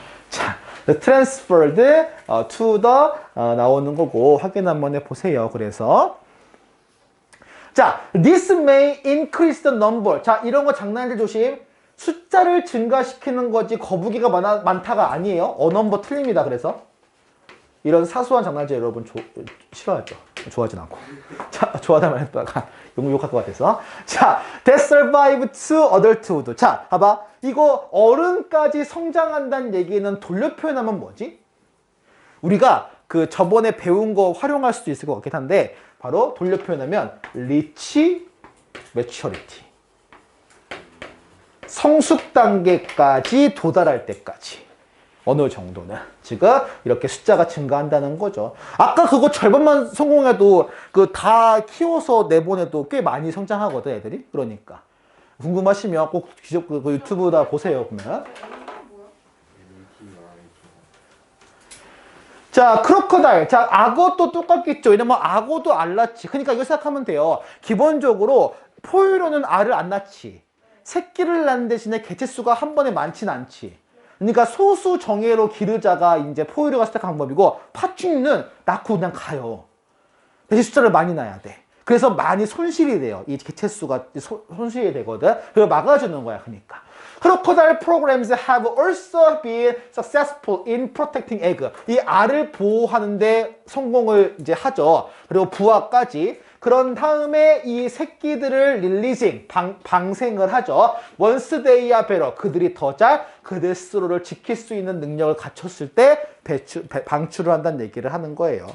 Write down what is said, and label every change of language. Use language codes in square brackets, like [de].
[ko] 자, [en] transferred to the [ko] 나오는 거고 확인 한번 해보세요. [en] 그래서 자, this may increase the number. [ko] 자, 이런 거 장난질 조심. 숫자를 증가시키는 거지 거북이가 많다가 아니에요. 넘버 틀립니다. 그래서 이런 사소한 장난질 여러분 싫어하죠. 좋아하진 않고. 자, 좋아하다만 했다가 욕할 것 같아서. [en] 자, that survive to adulthood. [ko] 자, 봐봐. 이거 어른까지 성장한다는 얘기는 돌려 표현하면 뭐지? 우리가 저번에 배운 거 활용할 수도 있을 것 같긴 한데, 바로 돌려 표현하면 [en] reach maturity. [ko] 성숙 단계까지 도달할 때까지. 어느 정도는 지금 이렇게 숫자가 증가한다는 거죠. 아까 그거 절반만 성공해도 다 키워서 내보내도 꽤 많이 성장하거든, 애들이. 그러니까 궁금하시면 꼭 유튜브다 보세요. 보면 자, 크로커다일. 자, 악어도 똑같겠죠. 왜냐면 악어도 알 낳지. 그러니까 이거 생각하면 돼요. 기본적으로 포유류는 알을 안 낳지. 새끼를 낳는 대신에 개체수가 한 번에 많진 않지. 그러니까 소수 정예로 기르자가 이제 포유류가 선택한 방법이고, 파충류는 낳고 그냥 가요. 대신 숫자를 많이 낳아야 돼. 그래서 많이 손실이 돼요. 이 개체수가 손실이 되거든. 그걸 막아주는 거야. 그러니까. [en] Crocodile programs have also been successful in protecting egg. [ko] 이 알을 보호하는데 성공을 이제 하죠. 그리고 부화까지. 그런 다음에 이 새끼들을 릴리징, 방생을 하죠. [en] Once they are better. [ko] 그들이 더 잘 그들 스스로를 지킬 수 있는 능력을 갖췄을 때 방출을 한다는 얘기를 하는 거예요.